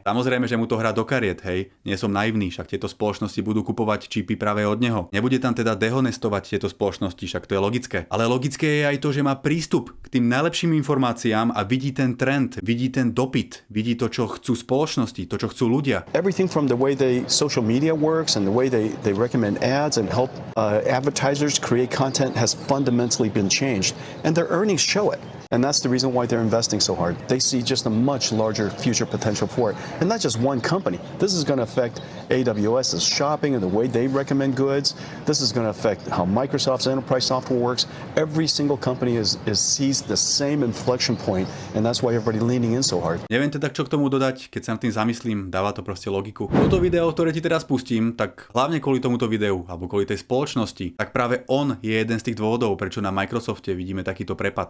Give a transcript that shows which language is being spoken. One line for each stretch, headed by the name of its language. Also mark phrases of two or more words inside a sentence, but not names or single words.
Slovak: Samozrejme, že mu to hrá do kariet, hej. Nie som naivný, však tieto spoločnosti budú kupovať čipy práve od neho. Nebude tam teda dehonestovať tieto spoločnosti, však to je logické. Ale logické je aj to, že má prístup k tým najlepším informáciám informáciám a vidí ten trend, vidí ten dopyt, vidí to, čo chcú spoločnosti, to, čo chcú ľudia.
English: Everything from the way social media works and the way they recommend ads and help advertisers create content has fundamentally been changed, and their earnings show it. And that's the reason why they're investing so hard. They see just a much larger future potential for it. And not just one company. This is going to affect AWS's shopping and the way they recommend goods. This is going to affect how Microsoft's enterprise software works. Every single company sees the same inflection point, and that's why everybody leaning in so hard.
Slovak: Neviem teda, čo k tomu dodať, keď sa nad tým zamyslím, dáva to proste logiku. Toto video, ktoré ti teraz pustím, tak hlavne kvôli tomuto videu, alebo kvôli tej spoločnosti, tak práve on je jeden z tých dôvodov, prečo na Microsofte vidíme takýto prepad.